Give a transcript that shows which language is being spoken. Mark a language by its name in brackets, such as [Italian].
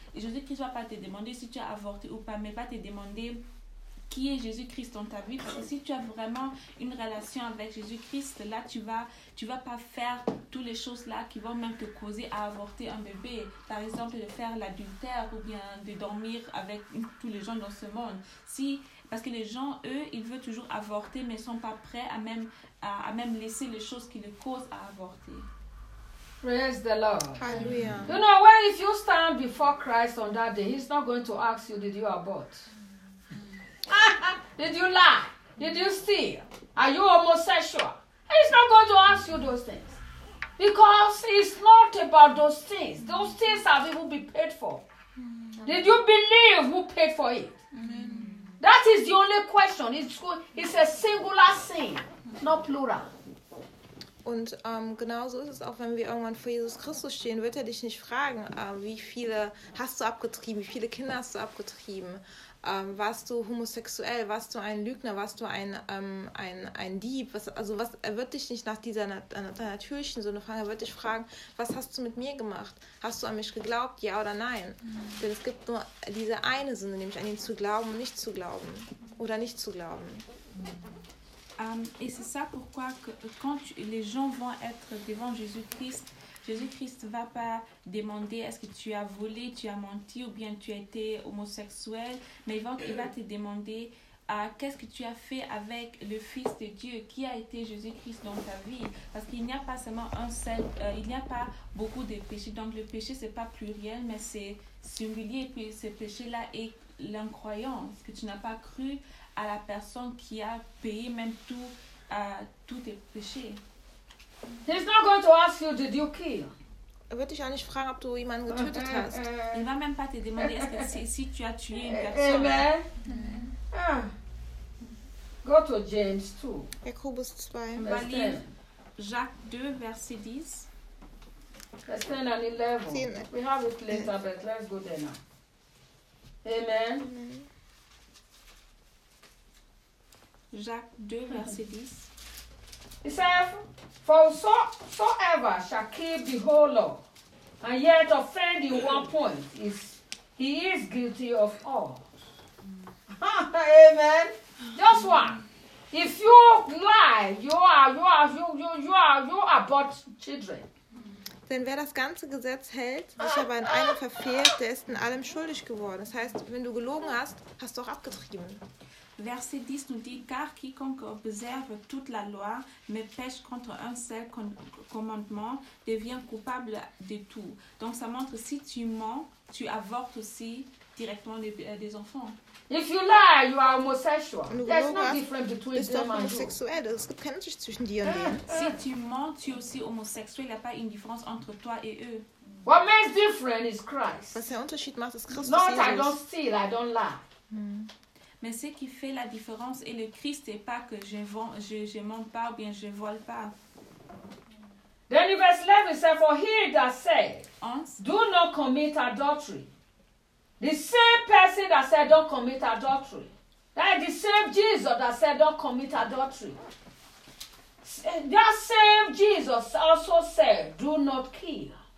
[French] Et Jésus-Christ ne va pas te demander si tu as avorté ou pas, mais va te demander qui est Jésus-Christ dans ta vie. Parce que si tu as vraiment une relation avec Jésus-Christ, là, tu vas pas faire toutes les choses-là qui vont même te causer à avorter un bébé. Par exemple, de faire l'adultère ou bien de dormir avec tous les gens dans ce monde. Si, parce que les gens, eux, ils veulent toujours avorter, mais ne sont pas prêts à même laisser les choses qui les causent à avorter. [English] Praise the Lord. Hallelujah. You know, when if you stand before Christ on that day, he's not going to ask you, did you abort? Did you lie? Did you steal? Are you homosexual? He's not going to ask you those things. Because it's not about those things. Those things have even been paid for. Did you believe who paid for it? Amen. That is the only question. It's a singular sin, not plural. [German] Und genauso ist es auch, wenn wir irgendwann vor Jesus Christus stehen, wird er dich nicht fragen, wie viele hast du abgetrieben, wie viele Kinder hast du abgetrieben, warst du homosexuell, warst du ein Lügner, warst du ein Dieb, er wird dich nicht nach dieser natürlichen Sünde fragen, er wird dich fragen, was hast du mit mir gemacht, hast du an mich geglaubt, ja oder nein, denn es gibt nur diese eine Sünde, nämlich an ihn zu glauben und nicht zu glauben oder nicht zu glauben. [French] Et c'est ça pourquoi que, quand les gens vont être devant Jésus-Christ, Jésus-Christ ne va pas demander est-ce que tu as volé, tu as menti ou bien tu as été homosexuel, mais il va te demander qu'est-ce que tu as fait avec le Fils de Dieu, qui a été Jésus-Christ dans ta vie. Parce qu'il n'y a pas seulement un seul, il n'y a pas beaucoup de péchés, donc le péché ce n'est pas pluriel, mais c'est singulier, puis ce péché-là est l'incroyance, que tu n'as pas cru à la personne qui a payé même tout à tous tes péchés. [English] He's not going to ask you, did you kill? [French] Il va [German] dich auch nicht fragen, ob du jemanden getötet hast. [French] Il va même pas te demander si tu as tué une personne. Amen. [English] Go to James 2. [German] Jakobus 2. [French] On va lire Jacques 2, verset 10. [English] Let's stand on 11. We have it later, but let's go there now. Amen. [French] Jacques 2, verset 10. [English] It says, for soever shall keep the whole law, and yet offend in one point, he is guilty of all. Amen. Just one. If you lie, you abort children. [German] Denn wer das ganze Gesetz hält, sich aber in einem verfehlt, der ist in allem schuldig geworden. Das heißt, wenn du gelogen hast, hast du auch abgetrieben. [French] Verset 10 nous dit, car quiconque observe toute la loi, mais pêche contre un seul commandement, devient coupable de tout. Donc ça montre, si tu mens, tu avortes aussi directement les enfants. [English] If you lie, you are homosexual. There's no difference between them and you. [German] Es gibt keinen Unterschied zwischen dir und denen. [French] Si tu mens, tu es aussi homosexuel. Il n'y a pas une différence entre toi et eux. [English] What makes different is Christ. [German] Was der Unterschied macht, ist Christus. [English] Not I don't steal, I don't lie. [French] Mais ce qui fait la différence est le Christ et pas que je monte pas ou bien je vole pas. [English] Then in verse 11, it says, for he that says, do not commit adultery. The same person that said, don't commit adultery. That is the same Jesus that said, don't commit adultery. That same Jesus also said, do not kill.